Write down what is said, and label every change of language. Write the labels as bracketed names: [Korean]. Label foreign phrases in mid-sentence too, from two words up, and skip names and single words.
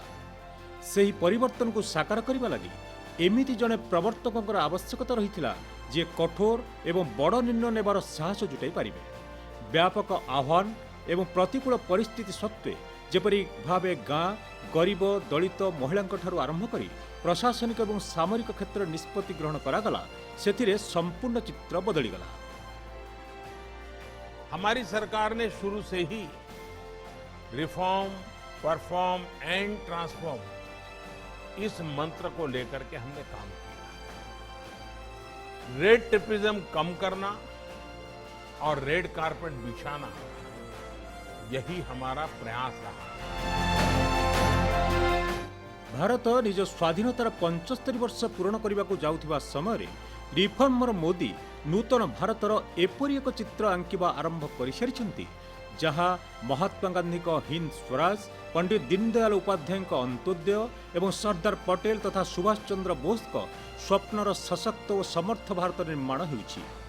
[Odia] ସେହି ପରିବର୍ତ୍ତନକୁ ସାକାର କରିବା ଲାଗି ଏମିତି ଜଣେ ପ୍ରବର୍ତ୍ତକଙ୍କର ଆବଶ୍ୟକତା ରହିଥିଲା ଯିଏ କଠୋର ଏବଂ ବଡ଼ ନିର୍ଣ୍ଣୟ ନେବାର ସାହସ ଜୁଟାଇ ପାରିବେ। ବ୍ୟାପକ ଆହ୍ୱାନ ଏବଂ ପ୍ରତିକୂଳ ପରିସ୍ଥିତି ସତ୍ତ୍ୱେ ଯେପରି ଭାବେ ଗାଁ, ଗରିବ, ଦଳିତ, ମହିଳାଙ୍କଠାରୁ ଆରମ୍ଭ କରି ପ୍ରଶାସନିକ ଏବଂ ସାମରିକ କ୍ଷେତ୍ରରେ ନିଷ୍ପତ୍ତି ଗ୍ରହଣ କରାଗଲା, ସେଥିରେ ସମ୍ପୂର୍ଣ୍ଣ ଚିତ୍ର ବଦଳିଗଲା। [Hindi] हमारी सरकार ने शुरू से ही [English] reform, perform and transform [Hindi] इस मंत्र को लेकर के हमने काम किया। [English] red tapeism [Hindi] कम करना और [English] red carpet [Hindi] बिछाना, यही हमारा प्रयास रहा। [Odia] ଭାରତ ନିଜ ସ୍ୱାଧୀନତାର 75 ବର୍ଷ ପୂରଣ କରିବାକୁ ଯାଉଥିବା ସମୟରେ ରିଫର୍ମର ମୋଦି ନୂତନ ଭାରତର ଏପରି ଏକ ଚିତ୍ର ଆଙ୍କିବା ଆରମ୍ଭ କରିସାରିଛନ୍ତି ଯାହା ମହାତ୍ମା ଗାନ୍ଧୀଙ୍କ ହିନ୍ଦ ସ୍ୱରାଜ, ପଣ୍ଡିତ ଦୀନଦୟାଲ ଉପାଧ୍ୟାୟଙ୍କ ଅନ୍ତ୍ୟୋଦୟ ଏବଂ ସର୍ଦ୍ଦାର ପଟେଲ ତଥା ସୁଭାଷ ଚନ୍ଦ୍ର ବୋଷଙ୍କ ସ୍ୱପ୍ନର ସଶକ୍ତ ଓ ସମର୍ଥ ଭାରତ ନିର୍ମାଣ ହେଉଛି।